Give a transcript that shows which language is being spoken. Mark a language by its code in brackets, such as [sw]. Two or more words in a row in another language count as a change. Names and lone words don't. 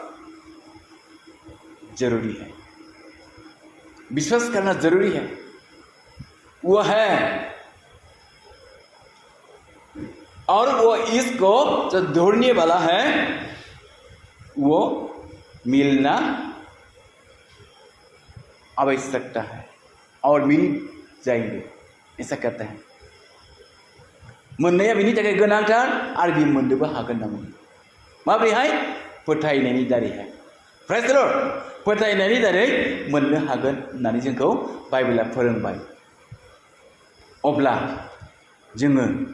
[hi] जरूरी है विश्वास करना जरूरी है वो है और वो इसको जो ढूंढने वाला है वो मिलना आवश्यकता है और मिल जाएंगे ऐसा कहते हैं [brx] मोननाया बिनि थाखाय गोनांथार आरो बि मोननोबो हागोन होनना बुङो माबोरैहाय फोथायनायनि दारैहाय [en] Praise the Lord [brx] फोथायनायनि दारै मोननो हागोन होननानै जोंखौ बाइबेला फोरोंबाय अब्ला जोङो